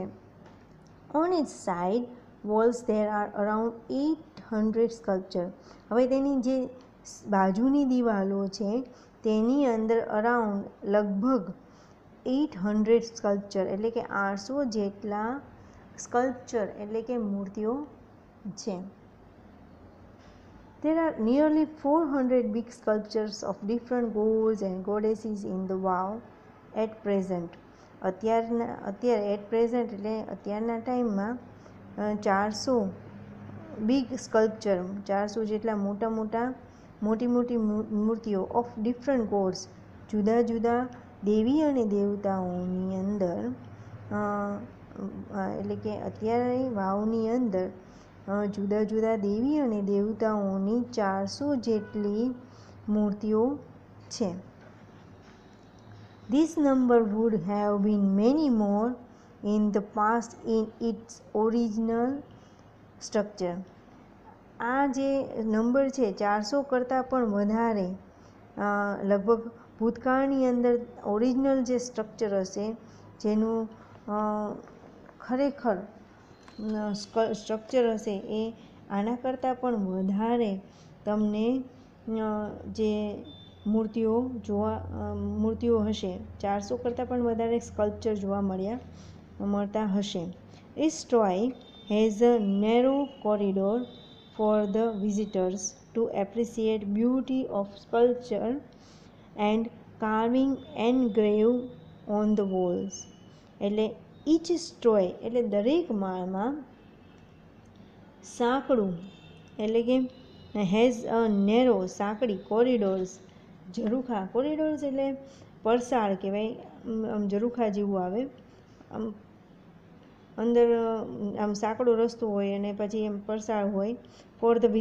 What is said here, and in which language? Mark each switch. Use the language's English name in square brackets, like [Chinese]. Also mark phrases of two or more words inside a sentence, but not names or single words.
[English] on its side walls there are around 800 sculpture. [Gujarati] હવે તેની જે બાજુની દિવાલો છે તેની અંદર અરાઉન્ડ લગભગ 800 સ્કલ્પચર એટલે કે 800 જેટલા સ્કલ્પચર એટલે કે મૂર્તિઓ છે. [English] There are nearly 400 big sculptures of different gods and goddesses in the wow at present. [Gujarati] અત્યારના ટાઈમમાં 400 [English] big sculpture, [Gujarati] 400 જેટલા મોટી મૂર્તિઓ [English] of different gods, [Gujarati] જુદા જુદા દેવી અને દેવતાઓની અંદર એટલે કે અત્યારે વાવની અંદર જુદા જુદા દેવી અને દેવતાઓની 400 જેટલી મૂર્તિઓ છે. [English] This number would have been many more in the past in its original structure. [Gujarati] આ જે નંબર છે 400 કરતાં પણ વધારે લગભગ ભૂતકાળની અંદર ઓરિજિનલ જે સ્ટ્રક્ચર હશે, જેનું ખરેખર સ્ટ્રક્ચર હશે એ આના કરતાં પણ વધારે તમને જે મૂર્તિઓ હશે, 400 કરતાં પણ વધારે સ્કલ્પચર જોવા મળતા હશે. [English] Each story has a narrow corridor for the visitors to appreciate beauty of sculpture and carving engraved on the walls. [Gujarati] એટલે [English] each story [Gujarati] એટલે દરેક માળમાં સાંકડું એટલે કે [English] has a narrow [Gujarati] સાંકડી, [English] corridors corridors [Gujarati] એટલે પરસાળ કહેવાય, આમ ઝરૂખા જેવું આવે, આમ અંદર આમ સાંકડો રસ્તો હોય અને પછી એમ પરસાળ હોય.